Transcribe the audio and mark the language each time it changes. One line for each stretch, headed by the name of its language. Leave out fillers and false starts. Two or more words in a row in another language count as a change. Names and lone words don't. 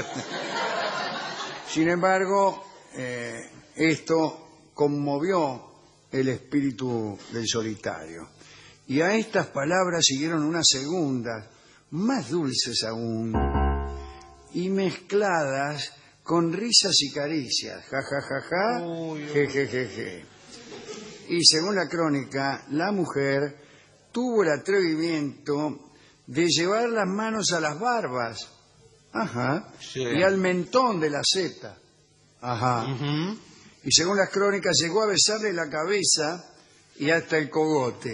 Spanish: Sin embargo, esto conmovió el espíritu del solitario. Y a estas palabras siguieron unas segundas, más dulces aún, y mezcladas con risas y caricias. Ja, ja, ja, ja, je, je, je, je. Y según la crónica, la mujer tuvo el atrevimiento de llevar las manos a las barbas, ajá, Sí. y al mentón de la seta, ajá. Y según las crónicas, llegó a besarle la cabeza y hasta el cogote.